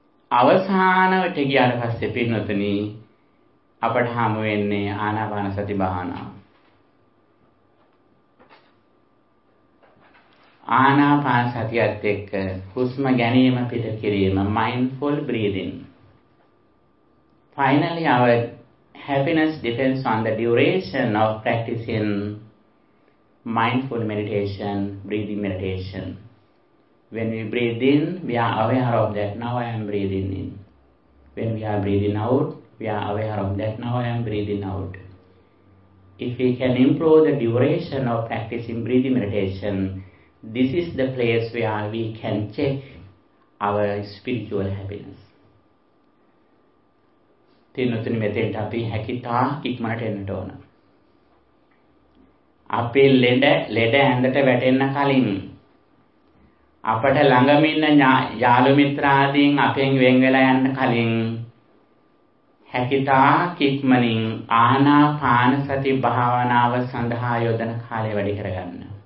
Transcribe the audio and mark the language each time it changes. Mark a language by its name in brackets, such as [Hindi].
[Sinhala] අවසානවට ගියාට පස්සේ පින්නතුනි අපට හම් වෙන්නේ ආනාපාන සති භාවනාව. ආනාපාන සතියත් එක්ක හුස්ම ගැනීම පිට කිරීම [English] mindful breathing. Finally our happiness depends on the duration of practicing mindful meditation, breathing meditation. When we breathe in, we are aware of that, now I am breathing in. When we are breathing out, we are aware of that, now I am breathing out. If we can improve the duration of practicing breathing meditation, this is the place where we can check our spiritual happiness. [Sinhala] තිනුතුනි මෙතෙන්ට අපි හැකිතා ඉක්මනට එන්නට ඕන. අපේ ලෙඩ ඇඳට වැටෙන්න කලින් අපට ළඟම ඉන්න යාළු මිත්‍රාදීන් අපෙන් වෙන් වෙලා යන්න කලින් හැකිතා ඉක්මනින් ආනාපාන සති භාවනාව සඳහා යොදන කාලය වැඩි කරගන්න.